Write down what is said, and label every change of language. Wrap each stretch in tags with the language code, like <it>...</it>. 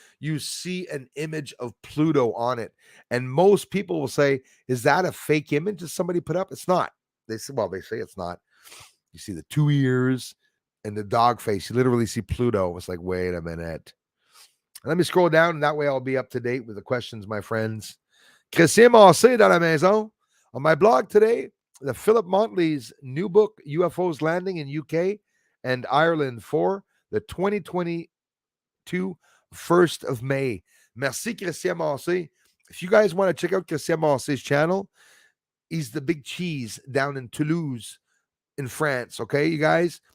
<en>You see an image of Pluto on it. And most people will say, is that a fake image that somebody put up? It's not. They say it's not. You see the two ears and the dog face. You literally see Pluto. It's like, wait a minute. Let me scroll down, and that way I'll be up to date with the questions, my friends.</en> <fr>Christian Massé dans la maison.</fr> <en>On my blog today, the Philip Montley's new book, UFOs Landing in UK and Ireland for the 2022 1st of May.</en> <fr>Merci,</fr> <en>Christian Massé. If you guys want to check out Christian Marcet's channel, he's the big cheese down in Toulouse in France. Okay, you guys.</en>